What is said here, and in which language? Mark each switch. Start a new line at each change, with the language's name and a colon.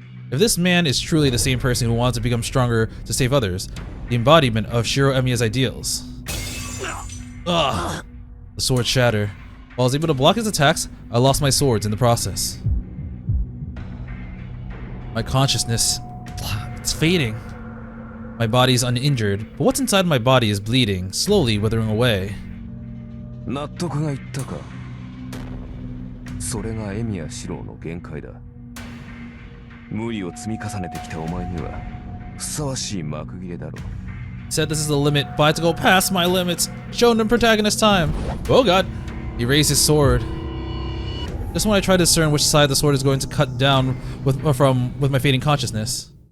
English: If this man is truly the same person who wants to become stronger to save others, the embodiment of Shirou Emiya's ideals. Ugh. The swords shatter. While I was able to block his attacks, I lost my swords in the process. My consciousness, it's fading. My body is uninjured, but what's inside my body is bleeding, slowly withering away.
Japanese: 納得がいったか。それがエミヤシロウの限界だ。無理を積み重ねてきたお前にはふさわしい幕切れだろう。
English: Said this is the limit, but I had to go past my limits. Shonen protagonist time. Oh god. He raised his sword. Just when I try to discern which side the sword is going to cut down with my fading consciousness.